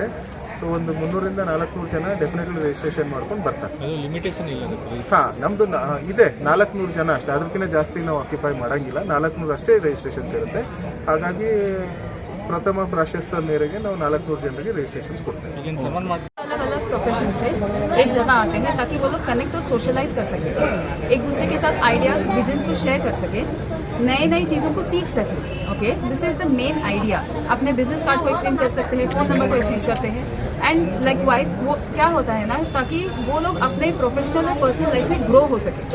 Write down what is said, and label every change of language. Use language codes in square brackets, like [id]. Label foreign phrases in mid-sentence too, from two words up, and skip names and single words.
[kn] ಸೊ ಒಂದು 300ರಿಂದ 400 ಜನ ಡೆಫಿನೆಟ್ಲಿ ರಿಜಿಸ್ಟ್ರೇಷನ್ ಮಾಡ್ಕೊಂಡು ಬರ್ತಾರೆ. ಲಿಮಿಟೇಷನ್ ಇಲ್ಲ? ನಮ್ದು ಇದೆ 400 ಜನ ಅಷ್ಟೇ, ಅದಕ್ಕಿಂತ ಜಾಸ್ತಿ ನಾವು ಆಕ್ಯುಪೈ ಮಾಡಂಗಿಲ್ಲ. 400 ಅಷ್ಟೇ ರಿಜಿಸ್ಟ್ರೇಷನ್ಸ್ ಇರುತ್ತೆ. ಹಾಗಾಗಿ ಪ್ರಥಮ ಪ್ರಾಶಸ್ತ್ಯದ ಮೇರೆಗೆ ನಾವು 400 ಜನರಿಗೆ ರಿಜಿಸ್ಟ್ರೇಷನ್ಸ್ ಕೊಡ್ತೇವೆ. [hi] अलग अलग प्रोफेशन से एक जगह आते हैं ताकि वो लोग कनेक्ट और सोशलाइज कर सकें, एक दूसरे के साथ आइडियाज़, विजन्स को शेयर कर सकें, नई चीज़ों को सीख सकें. [en] OK, this is the main idea. [hi] अपने [en] business card [hi] को एक्सचेंज कर सकते हैं, [en] phone number [hi] को एक्सचेंज करते हैं. [en] and likewise [hi] वो क्या होता है ना, ताकि वो लोग अपने प्रोफेशनल और [en] personal life [hi] में ग्रो हो सके.